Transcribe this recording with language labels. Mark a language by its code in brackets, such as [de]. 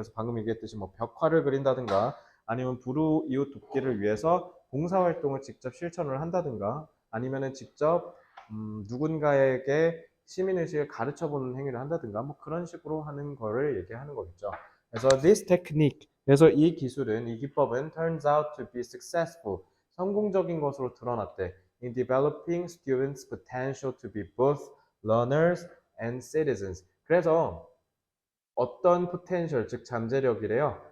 [ko] 그래서 방금 얘기했듯이 뭐 벽화를 그린다든가 아니면 불우이웃 돕기를 위해서 봉사활동을 직접 실천을 한다든가 아니면은 직접 누군가에게 시민의식을 가르쳐보는 행위를 한다든가 뭐 그런 식으로 하는 거를 얘기하는 거겠죠. 그래서 [en] this technique, [ko] 그래서 이 기술은, 이 기법은 [en] turns out to be successful, [ko] 성공적인 것으로 드러났대. [en] in developing students' potential to be both learners and citizens. [ko] 그래서 어떤 포텐셜, 즉 잠재력이래요.